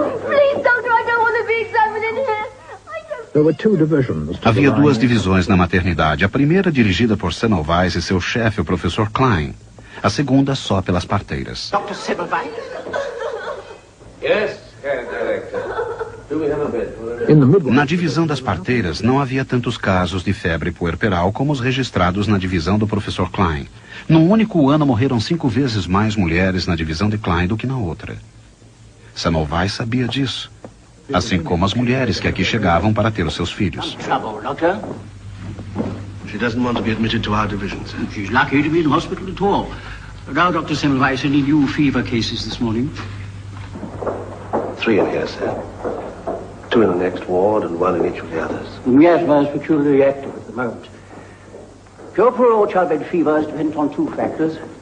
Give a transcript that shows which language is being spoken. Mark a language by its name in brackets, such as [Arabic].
[English] Please, doctor, I don't want to be examined in here. I don't [Portuguese] Havia duas divisões na maternidade. A primeira dirigida por Semmelweis e seu chefe, o professor Klein. A segunda só pelas parteiras. [English] Dr. Semmelweis? Yes, Herr Director. Do we have a bed? [Portuguese] Na divisão das parteiras, não havia tantos casos de febre puerperal como os registrados na divisão do professor Klein. Num único ano, morreram 5 vezes mais mulheres na divisão de Klein do que na outra. Semmelweis sabia disso, assim como as mulheres que aqui chegavam para ter os seus filhos. [English] Trouble, Doctor? She doesn't want to be admitted to our division, sir. She's lucky to be in hospital at all. Now, Dr. Semmelweis, any new fever cases this morning? 3 in here, sir. 2 in the next ward and 1 in each of the others. The miasma is peculiarly active at the moment. Cure for all childbed fevers depends on 2 factors.